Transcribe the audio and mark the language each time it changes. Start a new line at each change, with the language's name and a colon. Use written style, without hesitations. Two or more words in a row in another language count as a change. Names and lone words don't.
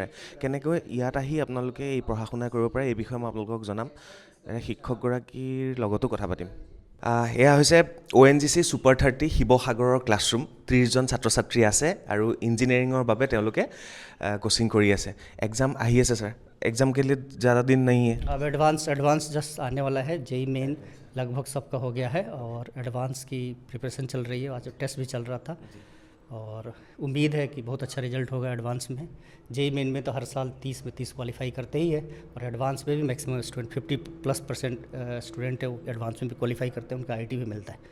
Assamese: কেনেকৈ ইয়াত আহি আপোনালোকে এই পঢ়া শুনা কৰিব পাৰে, এই বিষয়ে মই আপোনালোকক জনাম। শিক্ষকগৰাকীৰ লগতো কথা পাতিম। এয়া হৈছে ONGC Super 30 শিৱসাগৰৰ ক্লাছৰুম। 30জন ছাত্ৰ ছাত্ৰী আছে আৰু ইঞ্জিনিয়াৰিঙৰ বাবে তেওঁলোকে কোচিং কৰি আছে। এক্সাম আহি আছে ছাৰ,
Hindi: एग्ज़ाम के लिए ज़्यादा दिन नहीं है? अब एडवांस जस्ट आने वाला है। जेई मेन लगभग सबका हो गया है और एडवांस की प्रिपरेशन चल रही है। आज टेस्ट भी चल रहा था और उम्मीद है कि बहुत अच्छा रिजल्ट होगा एडवांस में। जेई मेन में तो हर साल 30 में 30 क्वालिफाई करते ही है, और एडवांस में भी
English: maximum student
Hindi: 50+% स्टूडेंट है वो एडवांस में भी क्वालिफाई करते हैं, उनका IT भी मिलता है।